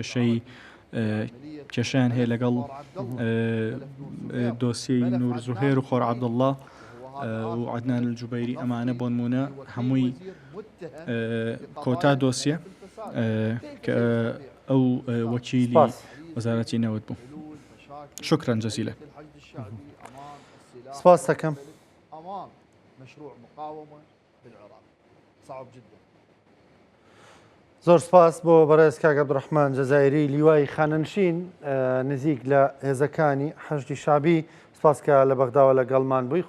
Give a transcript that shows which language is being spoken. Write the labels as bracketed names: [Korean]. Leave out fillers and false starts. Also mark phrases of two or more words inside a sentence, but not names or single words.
[Central Kurdish] کێشیان هەیە لەگەڵ دۆسیەی نور زوهێر و خۆر عەبدوڵڵا و عەدنان الجوبەیری ئەمانە بۆ نمونە هەمووی کۆتا دۆسیە کە ئەو وەکیلی وەزارەتی نەوت بوو [Arabic] شکرا جەزیلە [Central Kurdish] سپاس دەکەم [Arabic] أمام مشروع مقاومة بالعراق صعب جدا [Central Kurdish] زۆر سپاس بۆ بەڕێز کاک عەبدوڕەحمان جەزایری لیوای خانەنشین نزیک لە هێزەکانی حەشدی شابی سپاس کە لە بەغداوە لەگەڵمان بووی